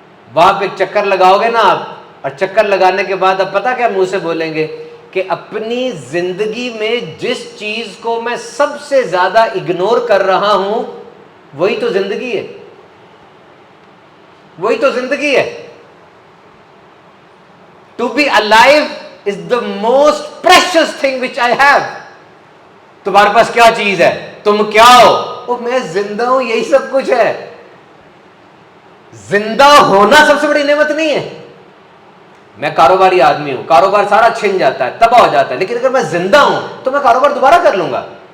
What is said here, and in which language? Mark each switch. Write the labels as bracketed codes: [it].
[ur] وہاں پہ ایک چکر لگاؤ گے نا آپ, اور چکر لگانے کے بعد اب پتہ کیا منہ سے بولیں گے کہ اپنی زندگی میں جس چیز کو میں سب سے زیادہ اگنور کر رہا ہوں وہی تو زندگی ہے, وہی تو زندگی ہے. [en] To be alive is the most precious thing which I have. [ur] تمہارے پاس کیا چیز ہے, تم کیا ہو؟ میں زندہ ہوں, یہی سب کچھ ہے. زندہ ہونا سب سے بڑی نعمت نہیں ہے. میں کاروباری آدمی ہوں, کاروبار سارا چھن جاتا ہے, تباہ ہو جاتا ہے, لیکن اگر میں زندہ ہوں تو میں کاروبار دوبارہ کر لوں گا.